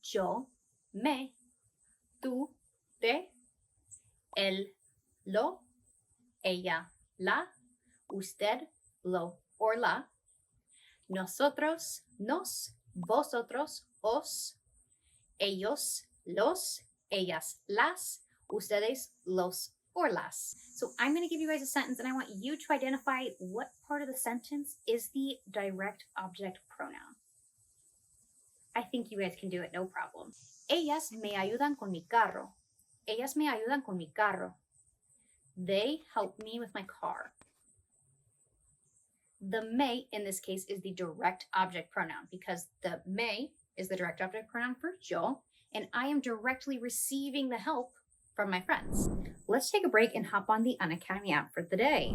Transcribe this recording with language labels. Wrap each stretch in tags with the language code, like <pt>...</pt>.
<es>Yo, me, tú, te, él, lo, ella, la, usted, lo, or la, nosotros, nos, vosotros, os, ellos, los, ellas, las, ustedes, los, or las.</es> <en>So I'm going to give you guys a sentence and I want you to identify what part of the sentence is the direct object pronoun. I think you guys can do it, no problem.</en> <es>Ellas me ayudan con mi carro. Ellas me ayudan con mi carro.</es> <en>They help me with my car. The me in this case is the direct object pronoun because the me is the direct object pronoun for yo, and I am directly receiving the help from my friends. Let's take a break and hop on the Unacademy app for the day.</en>